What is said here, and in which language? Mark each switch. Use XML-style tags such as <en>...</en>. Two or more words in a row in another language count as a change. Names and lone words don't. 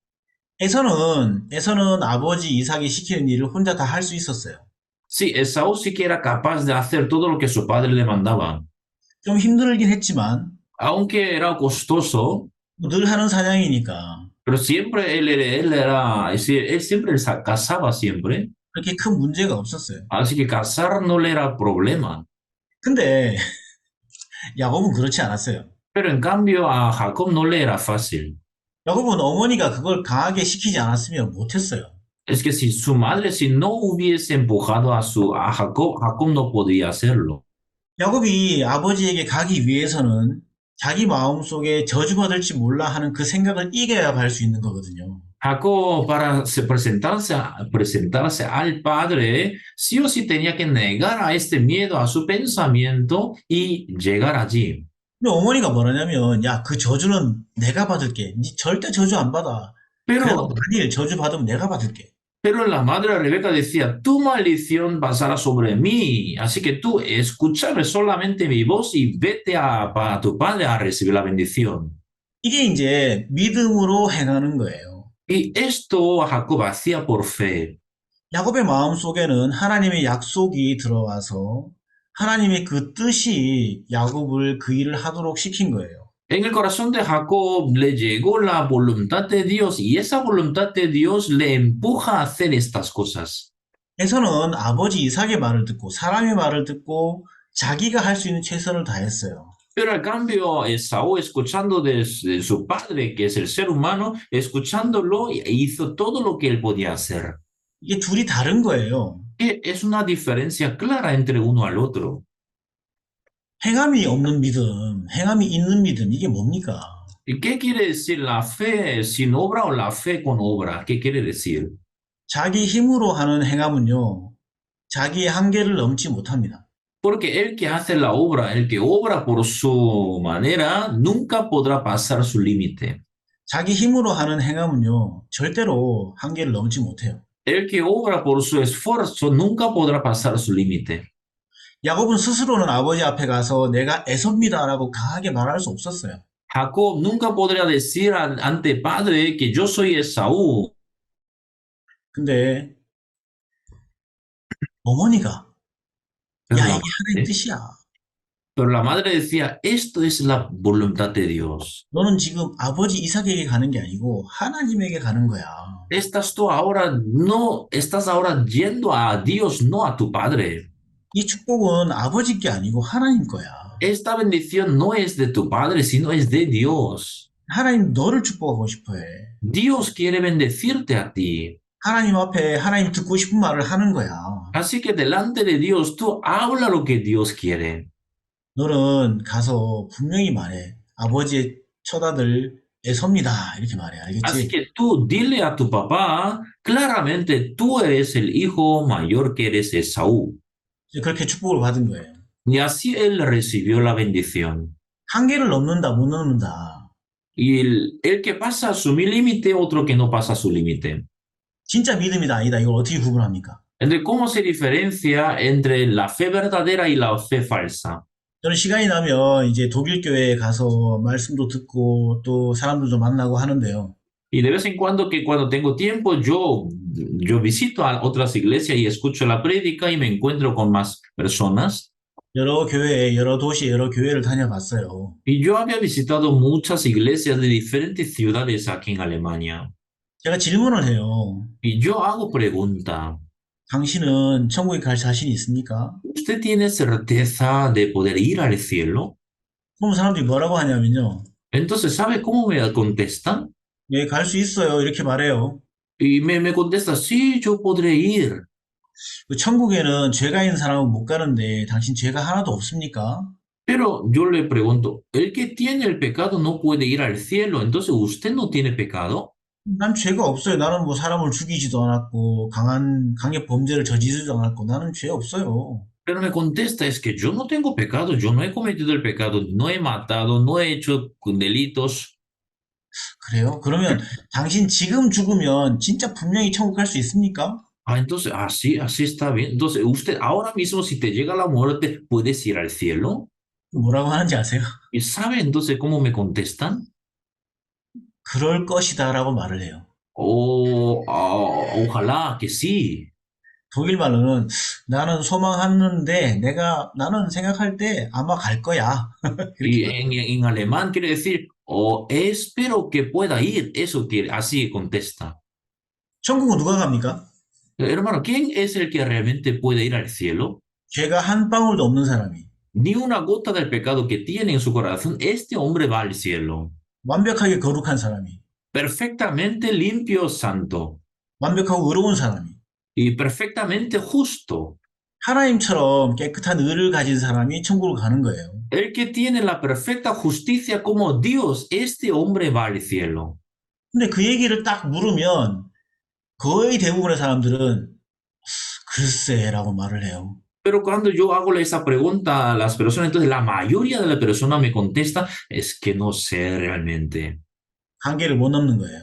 <ko>에서는 아버지 이삭이 시키는 일을 혼자 다 할 수 있었어요.</ko> <es>Sí, Esaú sí que era capaz de hacer todo lo que su padre le mandaba.</es> <ko>좀 힘들긴 했지만</ko> <es>Aunque era costoso,</es> <ko>늘 하는 사냥이니까</ko> <es>pero siempre él siempre cazaba siempre.</es> <ko>그렇게 큰 문제가 없었어요.</ko> <es>Así que cazar no le era problema.</es> <ko>근데 야곱은 그렇지 않았어요.</ko> <es>Pero en cambio a Jacob no le era fácil.</es> <ko>야곱은 어머니가 그걸 강하게 시키지 않았으면 못했어요.</ko> <es>Es que si su madre, si no hubiese empujado a Jacob, Jacob no podía hacerlo.</es> <ko>야곱이 아버지에게 가기 위해서는 자기 마음속에 저주받을지 몰라 하는 그 생각을 이겨야 갈 수 있는 거거든요.</ko> <es>Jacob, para presentarse al padre, sí o sí tenía que negar a este miedo, a su pensamiento y llegar allí.</es> <ko>근데 어머니가 뭐라냐면 야, 그 저주는 내가 받을게. 니 절대 저주 안 받아. 그래도</ko> <es>Pero,</es> <ko>만일 저주 받으면 내가 받을게.</ko> <es>pero la madre Rebeca decía, tu maldición pasará sobre mí, así que tú escúchame solamente mi voz y vete a tu padre a recibir la bendición.</es> <ko>이게 이제 믿음으로 행하는 거예요.</ko> <es>Y esto Jacob hacía por fe.</es> <ko>야곱의 마음속에는 하나님의 약속이 들어와서 하나님의 그 뜻이 야곱을 그 일을 하도록 시킨 거예요.</ko> <es>En el corazón de Jacob le llegó la voluntad de Dios y esa voluntad de Dios le empuja a hacer estas cosas.</es> <ko>에서는 아버지 이삭의 말을 듣고 사람의 말을 듣고 자기가 할 수 있는 최선을 다했어요.</ko> <es>Pero al cambio, Esaú, escuchando de su padre, que es el ser humano, escuchándolo, hizo todo lo que él podía hacer.</es> <ko>이게 둘이 다른 거예요.</ko> <es>Que es una diferencia clara entre uno al otro.</es> <ko>행함이 없는 믿음, 행함이 있는 믿음, 이게 뭡니까?</ko> <es>¿Y qué quiere decir la fe sin obra o la fe con obra? ¿Qué quiere decir?</es> <ko>자기 힘으로 하는 행함은요, 자기의 한계를 넘지 못합니다.</ko> <es>Porque el que hace la obra, el que obra por su manera, nunca podrá pasar su límite.</es> <ko>자기 힘으로 하는 행함은요, 절대로 한계를 넘지 못해요.</ko> <es>El que obra por su esfuerzo nunca podrá pasar su límite.</es> <ko>야곱은 스스로는 아버지 앞에 가서 내가 에서입니다라고 강하게 말할 수 없었어요.</ko> <es>Jacob nunca podría decir ante padre que yo soy Esaú.</es> <ko>근데 어머니가</ko> <es>Pero</es> <ko>야,</ko> <es>la</es> <ko>이게 하나님</ko> <es>madre,</es> <ko>뜻이야.</ko> <es>pero la madre decía, esto es la voluntad de Dios.</es> <ko>너는 지금 아버지 이삭에게 가는 게 아니고 하나님에게 가는 거야.</ko> <es>Estás tú ahora, no, estás ahora yendo a Dios, no a tu padre.</es> <ko>이 축복은 아버지 게 아니고 하나님 거야.</ko> <es>Esta bendición no es de tu padre, sino es de Dios.</es> <ko>하나님 너를 축복하고 싶어 해.</ko> <es>Dios quiere bendecirte a ti.</es> <ko>하나님 앞에 하나님 듣고 싶은 말을 하는 거야.</ko> <es>Así que delante de Dios, tú habla lo que Dios quiere.</es> <ko>너는 가서 분명히 말해. 아버지의 처다들 애섭니다. 이렇게 말해.</ko> <es>Así</es> <ko>알겠지?</ko> <es>que tú dile a tu papá, claramente tú eres el hijo mayor que eres Esaú.</es> <ko>이제 그렇게 축복을 받은 거예요.</ko> <es>Y así él recibió la bendición.</es> <ko>한계를 넘는다, 못 넘는다.</ko> <es>Y el que pasa su límite, otro que no pasa su límite.</es> <ko>진짜 믿음이다, 아니다. 이걸 어떻게 구분합니까?</ko> <es>Entonces, ¿cómo se diferencia entre la fe verdadera y la fe falsa?</es> <ko>저는 시간이 나면 이제 독일 교회에 가서 말씀도 듣고 또 사람들도 만나고 하는데요.</ko> <es>Y de vez en cuando, que cuando tengo tiempo, yo visito a otras iglesias y escucho la prédica y me encuentro con más personas.</es> <ko>여러 교회, 여러 도시, 여러 교회를 다녀봤어요.</ko> <es>Y yo había visitado muchas iglesias de diferentes ciudades aquí en Alemania.</es> <ko>제가 질문을 해요.</ko> <es>Y yo hago pregunta,</es> <ko>당신은 천국에 갈 자신이 있습니까?</ko> <es>¿usted tiene certeza de poder ir al cielo?</es> <ko>그럼 사람들이 뭐라고 하냐면요.</ko> <es>Entonces, ¿sabe cómo me contestan?</es> <ko>네, 갈 수 있어요. 이렇게 말해요.</ko> <es>Y me contesta, sí, yo podré ir.</es> <ko>그 천국에는 죄가 있는 사람은 못 가는데 당신 죄가 하나도 없습니까?</ko> <es>Pero yo le pregunto, ¿el que tiene el pecado no puede ir al cielo? Entonces, ¿usted no tiene pecado?</es> <ko>난 죄가 없어요. 나는 뭐 사람을 죽이지도 않았고 강력 범죄를 저지르지도 않았고 나는 죄 없어요.</ko> <es>Pero me contesta, es que yo no tengo pecado, yo no he cometido el pecado, no he matado, no he hecho delitos.</es> <ko>그래요? 그러면 당신 지금 죽으면 진짜 분명히 천국 갈 수 있습니까?</ko> <es>Ah, entonces, así está bien. Entonces, usted ahora mismo, si te llega la muerte, ¿puedes ir al cielo?</es> <ko>뭐라고 하는지 아세요?</ko> <es>¿Y sabe entonces cómo me contestan?</es> <ko>그럴 것이다라고 말을 해요.</ko> <es>Ojalá que sí.</es> <ko>독일 말로는 나는 소망하는데 나는 생각할 때 아마 갈 거야. 그렇게</ko> <es>Y en alemán quiere decir, espero que pueda ir. Eso quiere, así contesta.</es> <ko>천국은 누가 갑니까?</ko> <es>Hermano, ¿quién es el que realmente puede ir al cielo?</es> <ko>죄가 한 방울도 없는 사람이</ko> <es>Ni una gota del pecado que tiene en su corazón, este hombre va al cielo.</es> <ko>완벽하게 거룩한 사람이</ko> <es>Perfectamente limpio, santo.</es> <ko>완벽하고 의로운 사람이</ko> <es>Y perfectamente justo.</es> <ko>하나님처럼 깨끗한 의를 가진 사람이 천국을 가는 거예요.</ko> <es>El que tiene la perfecta justicia como Dios, este hombre va al cielo.</es> <ko>근데 그 얘기를 딱 물으면 거의 대부분의 사람들은 글쎄라고 말을 해요.</ko> <es>Pero cuando yo hago esa pregunta a las personas, entonces la mayoría de las personas me contesta, es que no sé realmente.</es> <ko>한계를 못 넘는 거예요.</ko>